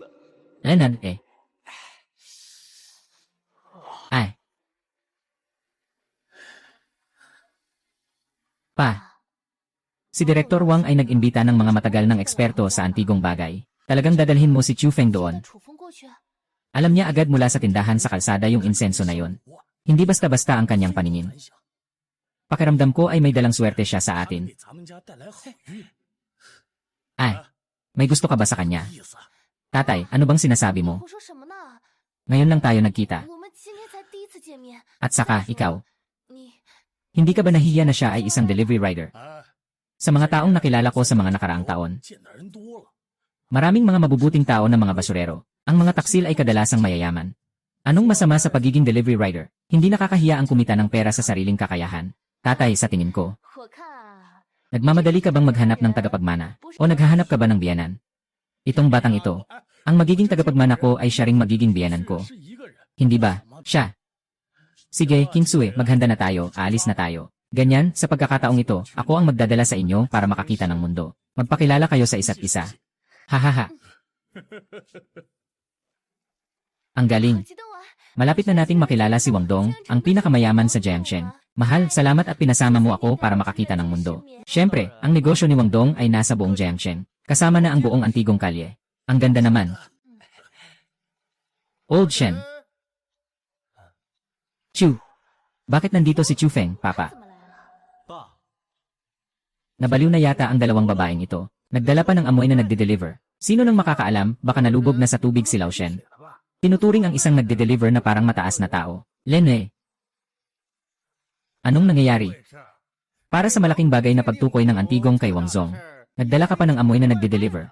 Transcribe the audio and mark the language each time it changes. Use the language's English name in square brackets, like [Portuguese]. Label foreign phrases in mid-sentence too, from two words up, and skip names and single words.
[Filipino] Anan eh. Ay. Pa. Si Direktor Wang ay nag-imbita ng mga matagal ng eksperto sa antigong bagay. Talagang dadalhin mo si Chu Feng doon. [Chinese] 楚风过去， [Filipino] Alam niya agad mula sa tindahan sa kalsada yung insenso na yon. Hindi basta-basta ang kanyang paningin. [Chinese] 分享， [Filipino] Pakiramdam ko ay may dalang swerte siya sa [Chinese] 给 [Filipino] atin. [Chinese] 咱们家带来好运。 [Filipino] Ay, may gusto ka ba sa kanya? [Chinese] 意思， [Filipino] Tatay, ano bang sinasabi mo? [Chinese] 胡说什么呢？ [Filipino] Ngayon lang tayo nagkita. [Chinese] 我们今天才第一次见面， [Filipino] At saka, ikaw, [Chinese] 你 [Filipino] hindi ka ba nahihiya na siya ay isang [English] delivery rider? 哎， [Filipino] Sa mga taong nakilala ko sa mga nakaraang taon, [Chinese] 见的人多了， [Filipino] Maraming mga mabubuting tao na mga basurero. Ang mga taksil ay kadalasang mayayaman. Anong masama sa pagiging [English] delivery rider? [Filipino] Hindi nakakahiya ang kumita ng pera sa sariling kakayahan. Tatay, sa tingin ko. [Chinese] 我看啊， [Filipino] Nagmamadali ka bang maghanap ng tagapagmana? O naghahanap ka ba ng biyanan? Itong batang ito. Ang magiging tagapagmana ko ay siya ring magiging biyanan ko. [Chinese] 是一个人。 [Filipino] Hindi ba? Siya. Sige, Kingsue, maghanda na tayo, aalis na tayo. Ganyan, sa pagkakataong ito, ako ang magdadala sa inyo para makakita ng mundo. Magpakilala kayo sa isa't isa. Hahaha. Ang [Chinese] 好 [Filipino] galing. [Chinese] 激动啊！ [Filipino] Malapit na nating makilala si Wang Dong, ang pinakamayaman sa Jiangchen. Mahal, salamat at pinasama mo ako para makakita ng mundo. Siyempre, ang negosyo ni Wang Dong ay nasa buong Jiangchen. Kasama na ang buong antigong kalye. Ang ganda naman. Old Shen. Chu. Bakit nandito si Chu Feng, Papa? [Chinese] 怎么来了？爸， [Filipino] Nabaliw na yata ang dalawang babaeng ito. Nagdala pa ng amoy na nagde-deliver. Sino nang makakaalam, baka nalubog na sa tubig si Lao Shen. Tinuturing ang isang nagde-deliver na parang mataas na tao. Lene. Anong nangyayari? Para sa malaking bagay na pagtukoy ng antigong kay Wang Zong, nagdala ka pa ng amoy na nagde-deliver.